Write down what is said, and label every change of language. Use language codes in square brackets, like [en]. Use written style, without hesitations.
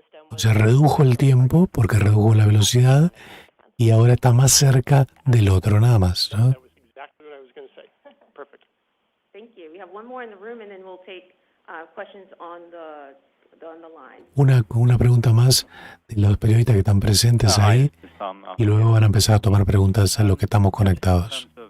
[es] O sea, redujo el tiempo porque redujo la velocidad y ahora está más cerca del otro, nada más, ¿no? [en] Thank you. We have one more in the room, and then we'll take questions on the line. [es] Una pregunta más de los periodistas que están presentes ahí y luego van a empezar a tomar preguntas a los que estamos conectados.